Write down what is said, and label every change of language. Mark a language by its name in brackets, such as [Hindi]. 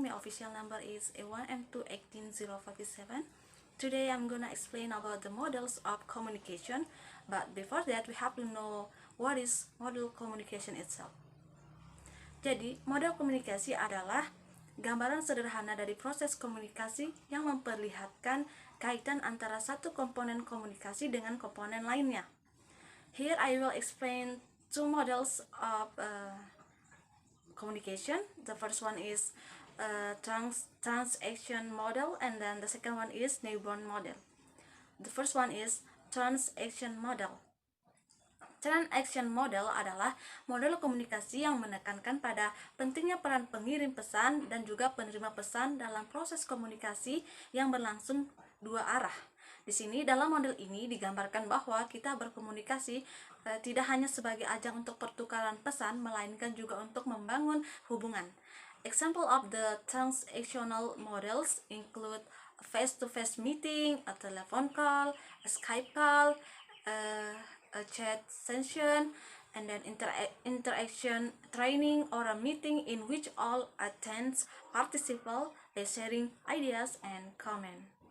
[English] My official number is A1M218047. Today I'm gonna explain about the models of communication. But before that, we have to know what is model communication itself. [Indonesian] Jadi, model komunikasi adalah gambaran sederhana dari proses komunikasi yang memperlihatkan kaitan antara satu komponen komunikasi dengan komponen lainnya. [English] Here I will explain two models of communication. The first one is transaction model, and then the second one is neighborhood model. The first one is transaction model. [Indonesian] Transaction model adalah model komunikasi yang menekankan pada pentingnya peran pengirim pesan dan juga penerima pesan dalam proses komunikasi yang berlangsung dua arah. Di sini dalam model ini digambarkan bahwa kita berkomunikasi tidak hanya sebagai ajang untuk pertukaran pesan, melainkan juga untuk membangun hubungan. [English] Example of the transactional models include a face-to-face meeting, a telephone call, a Skype call, a chat session, and then interaction training or a meeting in which all attendants participate by sharing ideas and comment.